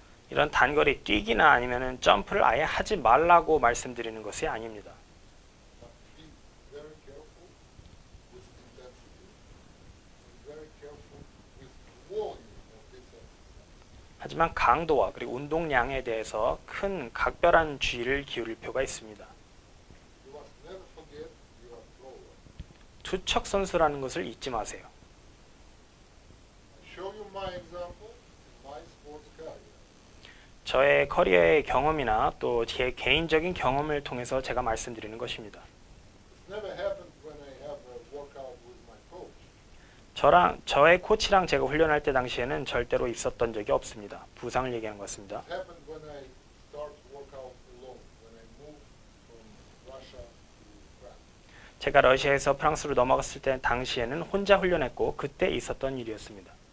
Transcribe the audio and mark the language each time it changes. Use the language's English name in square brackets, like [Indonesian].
[Korean] 이런 단거리 뛰기나 아니면은 점프를 아예 하지 말라고 말씀드리는 것이 아닙니다. [English] But be very careful with intensity and very careful with volume of this exercise. [Korean] 하지만 강도와 그리고 운동량에 대해서 큰 각별한 주의를 기울일 필요가 있습니다. [English] You must never forget you are thrower. [Korean] 투척 선수라는 것을 잊지 마세요. [English] I show you my example in my sports career. [Korean] 저의 커리어의 경험이나 또 제 개인적인 경험을 통해서 제가 말씀드리는 것입니다. [English] This never happened when I have a workout with my coach. [Korean] 저의 코치랑 제가 훈련할 때 당시에는 절대로 있었던 적이 없습니다. 부상을 얘기하는 것 같습니다. [English] It happened when I start workout alone, when I moved from Russia to France. [Korean] 제가 러시아에서 프랑스로 넘어갔을 때 당시에는 혼자 훈련했고 그때 있었던 일이었습니다.